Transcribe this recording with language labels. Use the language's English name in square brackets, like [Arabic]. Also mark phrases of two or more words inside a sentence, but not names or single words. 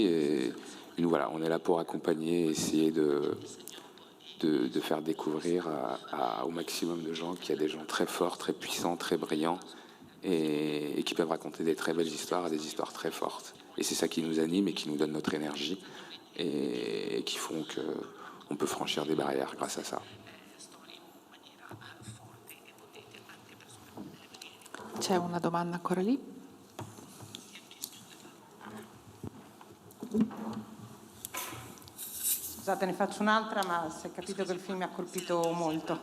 [French] Et nous, voilà, on est là pour accompagner, essayer de faire découvrir au maximum de gens qu'il y a des gens très forts, très puissants, très brillants et qui peuvent raconter des très belles histoires, des histoires très fortes. Et c'est ça qui nous anime et qui nous donne notre énergie et qui font qu'on peut franchir des barrières grâce à ça. [Italian] C'è una domanda ancora lì? Scusate, ne faccio un'altra, ma si è capito che il film mi ha colpito molto.